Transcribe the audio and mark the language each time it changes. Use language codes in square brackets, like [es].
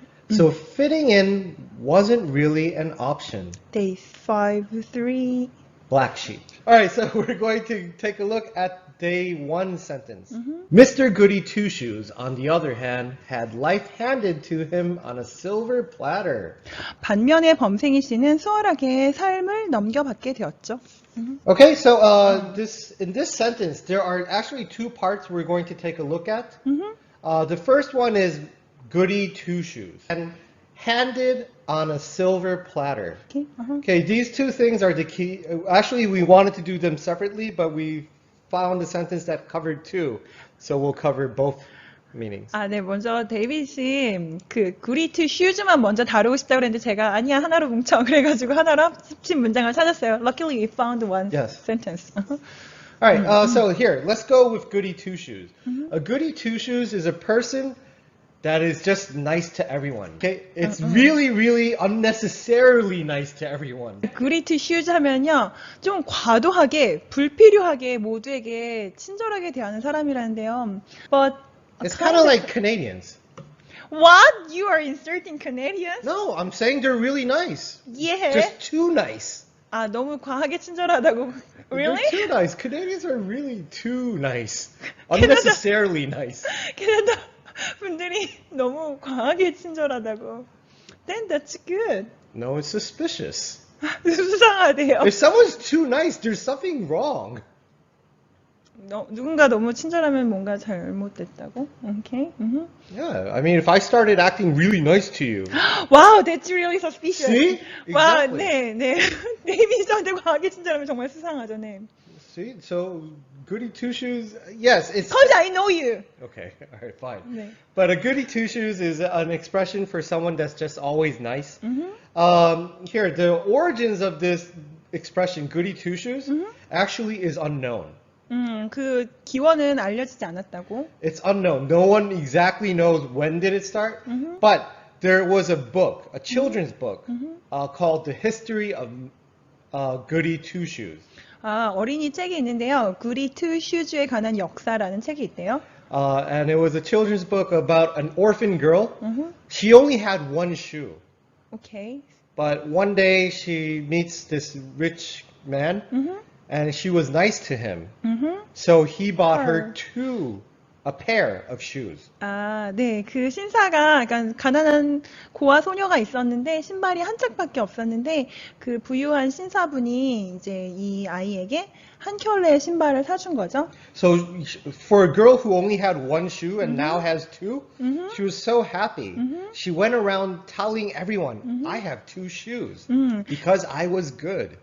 [en] So fitting in wasn't really an option. Day 5. 3. Black sheep. All right, so we're going to take a look at day 1 sentence. Mr. Goody-Two-Shoes, on the other hand, had life handed to him on a silver platter. [ko] 반면에 범생이 씨는 수월하게 삶을 넘겨받게 되었죠. [en] Okay, so in this sentence, there are actually 2 parts we're going to take a look at. The first one is Goody-Two-Shoes, and handed on a silver platter. Okay. Okay, these 2 things are the key. Actually, we wanted to do them separately, but we found a sentence that covered 2, so we'll cover both meanings. [ko] 아, 네, 먼저 데이빗이 그 Goody-Two-Shoes만 먼저 다루고 싶다고 그랬는데 제가 아니야, 하나로 뭉쳐. 그래가지고 하나로 합친 문장을 찾았어요. [en] Luckily, we found one sentence. All right, so here, let's go with Goody-Two-Shoes. A Goody-Two-Shoes is a person that is just nice to everyone. Okay, it's really, really unnecessarily nice to everyone. [ko] Goody-Two-Shoes 하면요, 좀 과도하게, 불필요하게 모두에게 친절하게 대하는 사람이라는데요. [en] But It's kind of like Canadians. What? You are inserting Canadians? No, I'm saying they're really nice. Yeah. Just too nice. [ko] 아, 너무 과하게 친절하다고. [en] Really? They're too nice. Canadians are really too nice. Unnecessarily nice. [ko] 캐나다 분들이 너무 과하게 친절하다고. [en] Then that's good. No, it's suspicious. [ko] 수상하대요. [en] If someone's too nice, there's something wrong. [ko] 누군가 너무 친절하면 뭔가 잘못됐다고? [en] Okay. Yeah, I mean, if I started acting really nice to you. Wow, that's really suspicious. See? [ko] 와, [en] Exactly. [ko] 네, 네. 네임이 저한테 과하게 친절하면 정말 수상하죠, 네. [en] See, so Goody-Two-Shoes, yes, it's... Cause I know you. Okay, all right, fine. [ko] 네. [en] But a Goody-Two-Shoes is an expression for someone that's just always nice. Here, the origins of this expression, Goody-Two-Shoes, actually is unknown. [ko] 그 기원은 알려지지 않았다고. [en] It's unknown. No one exactly knows when did it start. But there was a book, a children's book, called The History of Goody-Two-Shoes. [ko] 아, 어린이 책이 있는데요. Goody-Two-Shoes에 관한 역사라는 책이 있대요. [en] And it was a children's book about an orphan girl. She only had one shoe. Okay. But one day she meets this rich man, and she was nice to him. So he bought her a pair of shoes. [ko] 아, 네. 그 신사가, 그러니까 가난한 고아 소녀가 있었는데 신발이 한 짝밖에 없었는데 그 부유한 신사분이 이제 이 아이에게 한 켤레의 신발을 사준 거죠. [en] So for a girl who only had one shoe and now has two, she was so happy. She went around telling everyone, I have two shoes because I was good.